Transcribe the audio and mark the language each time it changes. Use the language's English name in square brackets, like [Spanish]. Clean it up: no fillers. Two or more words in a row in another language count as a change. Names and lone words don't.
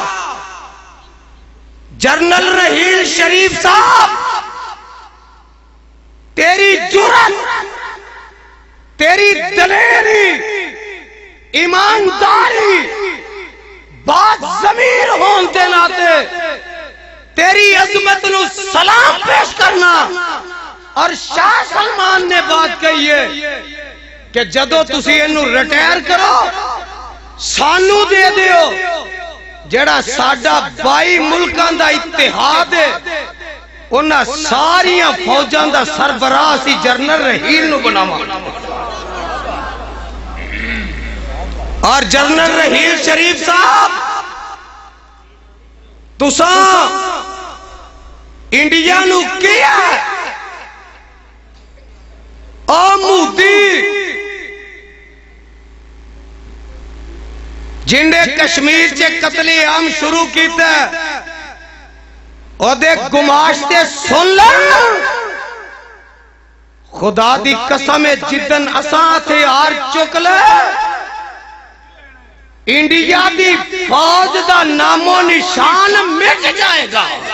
[Punjabi] جنرل رحیل شریف صاحب، تیری جرات، تیری دلیری، ایمانداری، بات ضمیر ہون دے ناتے تیری عظمت نو سلام پیش کرنا۔ اور شاہ سلمان نے بات کہی ہے کہ جدو تسی انہوں ریٹائر کرو سانو دے دیو، جڑا ساڈا 22 ملکان دا اتحاد ہے انہاں ساریاں فوجان دا سربراہ سی جنرل رحیل نو بناواں۔ اور جنرل رحیل شریف صاحب تساں انڈیا نو کیا او مودی جنہیں کشمیر چ قتلِ عام شروع کیتا اودے گماشتے سن لے خدا دی قسم جدن اساں ہتھیار چک لے انڈیا دی فوج دا نام و نشان مٹ جائے گا